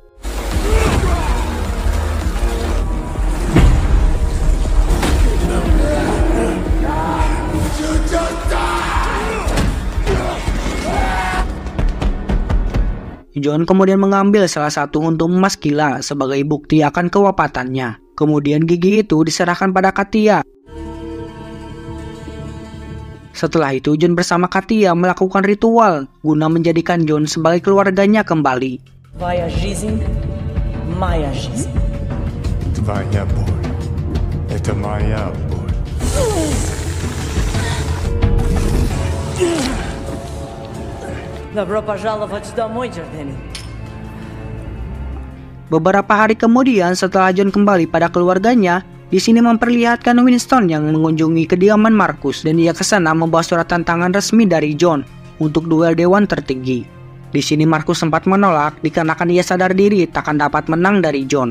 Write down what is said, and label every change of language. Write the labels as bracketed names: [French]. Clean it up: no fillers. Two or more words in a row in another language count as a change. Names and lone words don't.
[Indonesian] John kemudian mengambil salah satu untung emas Killa sebagai bukti akan kewafatannya. Kemudian gigi itu diserahkan pada Katia. Setelah itu John bersama Katia melakukan ritual guna menjadikan John sebagai keluarganya kembali. [Russian] Твоя жизнь, моя жизнь. Твоя боль. Это моя боль. Добро пожаловать домой, Джордани. [Indonesian] Beberapa hari kemudian setelah John kembali pada keluarganya, di sini memperlihatkan Winston yang mengunjungi kediaman Marcus dan ia kesana membawa surat tantangan resmi dari John untuk duel dewan tertinggi. Di sini Marcus sempat menolak dikarenakan ia sadar diri takkan dapat menang dari John.